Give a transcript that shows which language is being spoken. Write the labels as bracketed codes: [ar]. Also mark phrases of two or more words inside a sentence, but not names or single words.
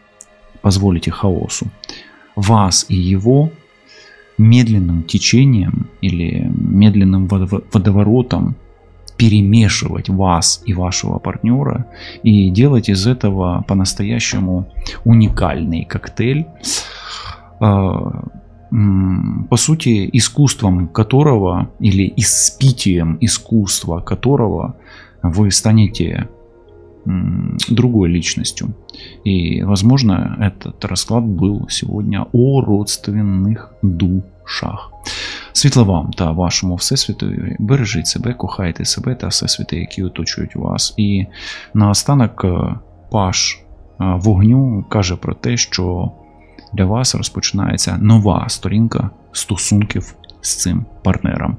[ru] вас и его медленным течением или медленным водоворотом перемешивать вас и вашего партнера и делать из этого по-настоящему уникальный коктейль, по сути, искусством которого или испитием искусства которого вы станете другой личностью. И, возможно, этот расклад был сегодня о родственних душах. [uk] Світла вам та вашому Всесвітові. Бережіть себе, кохайте себе та Всесвіти, які оточують вас. І наостанок Паш вогню каже про те, що для вас розпочинається нова сторінка стосунків з цим партнером.